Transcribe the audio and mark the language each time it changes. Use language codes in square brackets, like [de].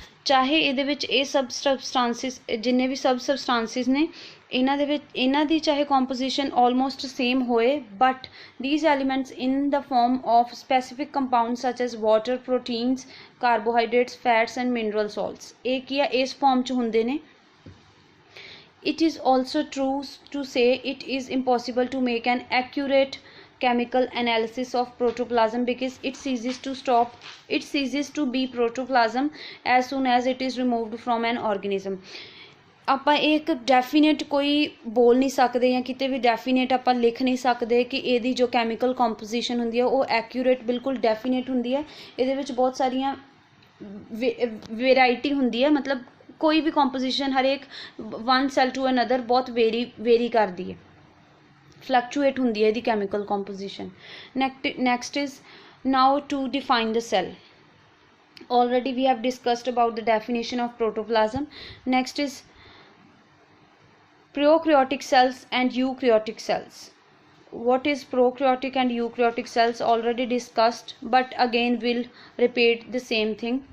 [pa] ਚਾਹੇ ਇਹਦੇ ਵਿੱਚ ਇਹ ਸਬ ਸਬਸਟੈਂਸਿਸ ਜਿੰਨੇ ਵੀ ਸਬ ਸਬਸਟੈਂਸਿਸ ਨੇ ਇਹਨਾਂ ਦੀ ਚਾਹੇ ਕੰਪੋਜੀਸ਼ਨ ਆਲਮੋਸਟ ਸੇਮ ਹੋਏ, but [en] these elements in the form of specific compounds such as water, proteins, carbohydrates, fats and mineral salts [pa] ਇਹ ਕੀ ਆ ਇਸ ਫਾਰਮ ਚ ਹੁੰਦੇ ਨੇ. [en] It is also true to say it is impossible to make an accurate chemical analysis of protoplasm, because it ceases to be protoplasm as soon as it is removed from an organism. [pa] ਆਪਾਂ ਇੱਕ definite ਕੋਈ ਬੋਲ ਨਹੀਂ ਸਕਦੇ ਜਾਂ ਕਿਤੇ ਵੀ definite ਆਪਾਂ ਲਿਖ ਨਹੀਂ ਸਕਦੇ ਕਿ ਇਹਦੀ ਜੋ ਕੈਮੀਕਲ ਕੰਪੋਜੀਸ਼ਨ ਹੁੰਦੀ ਹੈ ਉਹ ਐਕਿਊਰੇਟ ਬਿਲਕੁਲ ਡੈਫੀਨੇਟ ਹੁੰਦੀ ਹੈ. ਇਹਦੇ ਵਿੱਚ ਬਹੁਤ ਸਾਰੀਆਂ ਵੈਰਾਈਟੀ ਹੁੰਦੀ ਹੈ, ਮਤਲਬ ਕੋਈ ਵੀ ਕੰਪੋਜੀਸ਼ਨ ਹਰੇਕ ਵਨ ਸੈਲ ਟੂ ਅਨਦਰ ਬਹੁਤ ਵੇਰੀ ਕਰਦੀ ਹੈ, fluctuate ਹੁੰਦੀ ਹੈ ਇਹਦੀ chemical composition. [en] Next is now to define the cell. Already we have discussed about the definition of protoplasm. Next is prokaryotic cells and eukaryotic cells. What is prokaryotic and eukaryotic cells? Already discussed, but again we'll repeat the same thing.